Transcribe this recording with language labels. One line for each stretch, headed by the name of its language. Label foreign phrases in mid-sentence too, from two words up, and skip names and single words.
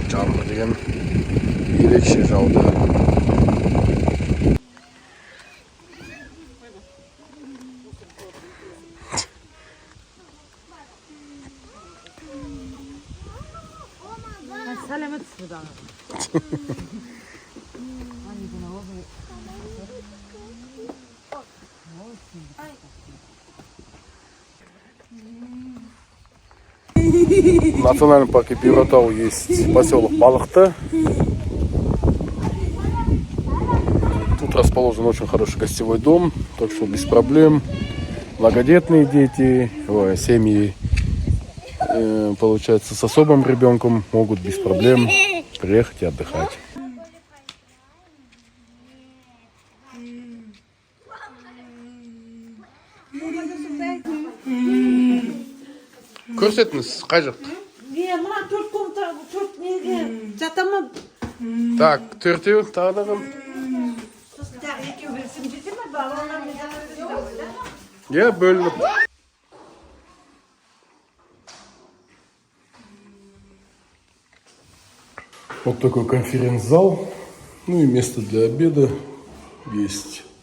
Kazakh: Жаңбыр деген ерекше жауды. Сәлеметсіз бе?
Russian: В национальном парке Биратау есть поселок Балықты. Тут расположен очень хороший гостевой дом, так что без проблем. Многодетные дети, семьи, получается, с особым ребенком могут без проблем приехать и отдыхать.
Kazakh: Көрсетіңіз, қай жақ? Мына төрт комната, төрт неге жатамын. Так, төртеу, тағы да кім? Екеу берсем жете ме? Балалармен жатамын. Я бөлініп.
Russian: Вот такой конференц-зал. Ну и место для обеда есть.